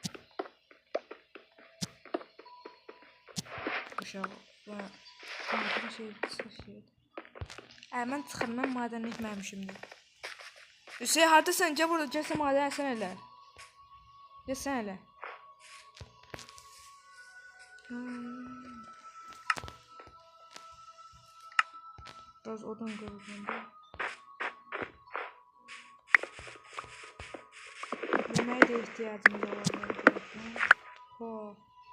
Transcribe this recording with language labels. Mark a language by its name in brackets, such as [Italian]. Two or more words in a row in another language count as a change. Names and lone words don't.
[Azerbaijani] Uşağı. Buna şey. Mən çıxım, mən maden etməmişimdir. Hüseyin hardasan? Gəl burada, gəlsən maden etsən elə. Gəlsən elə. [Turkish] Biraz odun kırıldım da. Yemeğe de ihtiyacımız var.